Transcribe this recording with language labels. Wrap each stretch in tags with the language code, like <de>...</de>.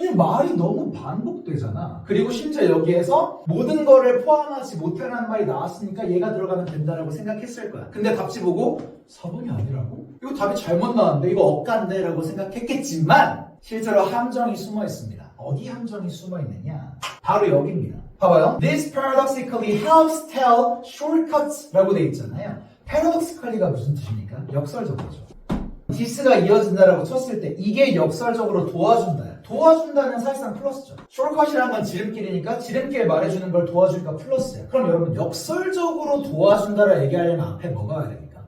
<ko>왜냐면 말이 너무 반복되잖아. 그리고 심지어 여기에서 모든 거를 포함하지 못해라는 말이 나왔으니까 얘가 들어가면 된다라고 생각했을 거야. 근데 답지 보고 4번이 아니라고? 이거 답이 잘못 나왔는데 이거 억간데 라고 생각했겠지만 실제로 함정이 숨어 있습니다. 어디 함정이 숨어 있느냐? 바로 여기입니다. 봐봐요.</ko> <en>This paradoxically helps tell shortcuts</en> <ko>라고 돼 있잖아요. paradoxically가 무슨 뜻입니까? 역설적으로죠. this가 이어진다라고 쳤을 때 이게 역설적으로 도와준다. 도와준다는 사실상 플러스죠. shortcut이라는 건 지름길이니까 지름길 말해주는 걸 도와주니까 플러스야. 그럼 여러분 역설적으로 도와준다라 얘기하려면 앞에 뭐가 와야 됩니까?</ko>